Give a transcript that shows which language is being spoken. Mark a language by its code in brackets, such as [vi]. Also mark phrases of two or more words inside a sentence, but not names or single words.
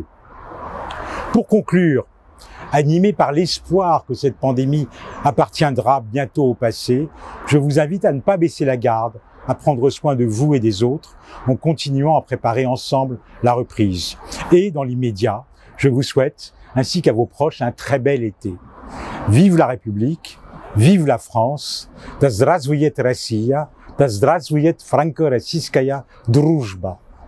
[fr] Pour conclure, animé par l'espoir que cette pandémie appartiendra bientôt au passé, je vous invite à ne pas baisser la garde, à prendre soin de vous et des autres, en continuant à préparer ensemble la reprise. Et dans l'immédiat, je vous souhaite, ainsi qu'à vos proches, un très bel été. Vive la République, vive la France, [ru] да здравствует Россия, да здравствует франко-российская дружба.